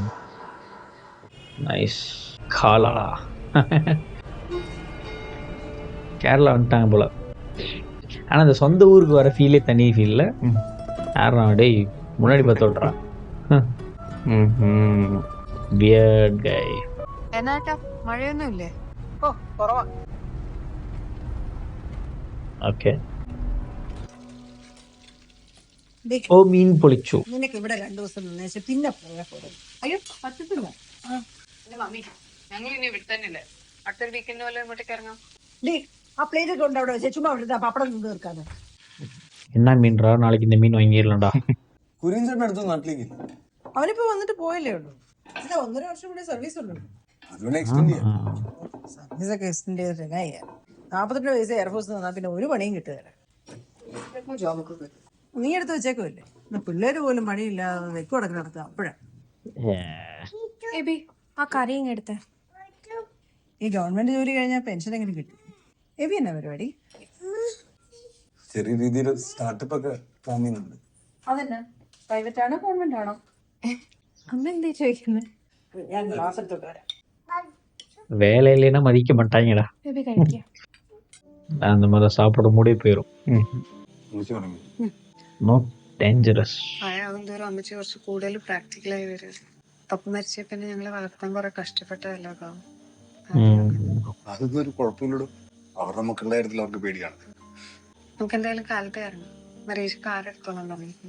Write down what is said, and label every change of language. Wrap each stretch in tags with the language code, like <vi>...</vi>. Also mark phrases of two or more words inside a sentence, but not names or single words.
<ta>நைஸ். காலா கேரளா வந்துட்டாங்க போல. ஆனால் அந்த சொந்த ஊருக்கு வர ஃபீலே தனி ஃபீல்ல. யாரா டேய் முன்னாடி பார்த்து சொல்கிறான்.</ta> <en>weird guy.</en> <ml>എന്നാട്ടാ മഴയൊന്നും ഇല്ലേ? ഓ കുറവാ. ഓക്കെ. ഓ മീൻ പൊളിച്ചു. നിനക്ക് ഇവിടെ 2 ദിവസം നിന്നേച്ച് പിന്നെ പോയാ പോലെ. അയ്യോ പറ്റത്തില്ല. മമ്മി ഞങ്ങൾ ഇനി ഇവിടെ തന്നെയല്ലേ. അടുത്തൊരു വീക്കെൻഡ് പോലെ ഇങ്ങോട്ടേക്ക് ഇറങ്ങാം. ഡേ ആ പ്ലേറ്റ് ഒക്കെ ഉണ്ട് അവിടെ വെച്ച് ചുമ്മാ അവിടുത്തെ പപ്പടം നിന്ന് തീർക്കാതെ.</ml> <ta>என்ன மீன்ரா? நாளைக்கு இந்த மீன் வாங்கிடலாம்டா.</ta> <ml>കുര്യൻ ചേട്ടൻ അടുത്ത നാട്ടിലേക്ക് അവനിപ്പോ വന്നിട്ട് പോയല്ലേ ഉള്ളൂ. ഇല്ല 1.5 വർഷം കൂടെ സർവീസ് ഉള്ളൂ. അതുകൊണ്ട് എക്സ്റ്റെൻഡ് ചെയ്യാം. സർവീസ് ഒക്കെ എക്സ്റ്റെൻഡ് ചെയ്തിട്ട് 42 വയസ്സ് എയർഫോഴ്സ് തന്നാൽ പിന്നെ ഒരു പണിയും കിട്ടുകയില്ല. നീ എടുത്ത് വെച്ചേക്കുമല്ലേ. പിള്ളേര് പോലും പണിയില്ലാതെ വെക്കുടക്ക് നടത്തുക അപ്പോഴാണ്. എബി ആ കറി ഇങ്ങ് എടുത്തേ. ഈ ഗവൺമെന്റ് ജോലി കഴിഞ്ഞാൽ പെൻഷൻ എങ്ങനെ കിട്ടും? എബി എന്നാ പരിപാടി? ചെറിയ രീതിയിൽ സ്റ്റാർട്ടപ്പ് ഒക്കെ പ്ലാൻ ചെയ്യുന്നുണ്ട്. അതെന്നാ പ്രൈവറ്റ് ആണോ ഗവൺമെന്റ് ആണോ? അമ്മ എന്തേ ചോദിക്കുന്നത്? ഞാൻ ക്ലാസ് എടുത്തോട്ട് വരാം.</ml> <ta>வேலை இல்லைன்னா மதிக்க மாட்டாங்கடா.</ta> <ml>എബി കഴിക്കാം.</ml> <ta>அந்த மாதிரி சாப்பிட மூடே போயிடும்.</ta> <ml>വിളിച്ചു തുടങ്ങി.</ml> <en>No dangerous.</en> <ml>പ്രായമാകുന്തോറും അമ്മച്ചി കുറച്ച് കൂടുതൽ പ്രാക്ടിക്കലായി വരും. പപ്പ മരിച്ച പിന്നെ ഞങ്ങളെ വളർത്താൻ കുറെ കഷ്ടപ്പെട്ടതല്ലോ കാവും. അതൊന്നും ഒരു കുഴപ്പമില്ലടോ. അവരുടെ മക്കളുടെ കാര്യത്തിൽ അവർക്ക് പേടിയാണ്. നമുക്ക് എന്തായാലും കാലത്തെ ഇറങ്ങാം. മരീഷ് കാർ എടുത്തോളാം പറഞ്ഞു.</ml>